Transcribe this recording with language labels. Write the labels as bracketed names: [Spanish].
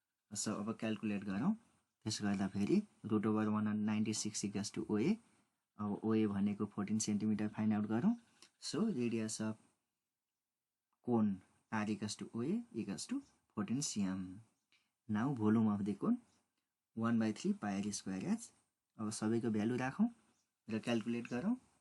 [Nepali] अब क्याल्कुलेट गरौँ। त्यसो गर्दा फेरि √196 इक्वल्स टु ओए। अब ओए भनेको 14 सेन्टिमिटर फाइन्ड आउट गरौँ। [English] So radius of cone R equals to OA equals to 14 cm. Now volume of the cone 1/3 pi r square h. [Nepali] अब सबैको भ्यालु राखौं र क्याल्कुलेट गरौं.